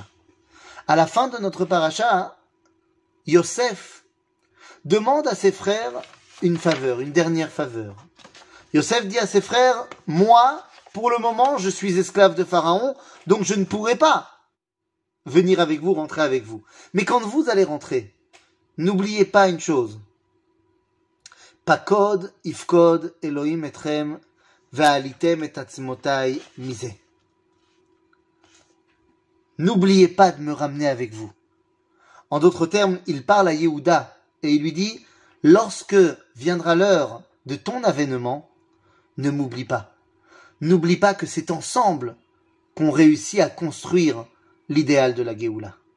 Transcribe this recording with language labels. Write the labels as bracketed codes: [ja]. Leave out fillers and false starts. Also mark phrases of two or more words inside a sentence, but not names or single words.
[fr] À la fin de notre paracha, Yosef demande à ses frères une faveur, une dernière faveur. Yosef dit à ses frères, moi, pour le moment, je suis esclave de Pharaon, donc je ne pourrai pas venir avec vous, rentrer avec vous. Mais quand vous allez rentrer, n'oubliez pas une chose. [he] פקד יפקד אלהים אתכם והעליתם את עצמתי מזה. [fr] N'oubliez pas de me ramener avec vous. En d'autres termes, il parle à Yehuda et il lui dit, lorsque viendra l'heure de ton avènement, ne m'oublie pas. N'oublie pas que c'est ensemble qu'on réussit à construire l'idéal de la Géoula.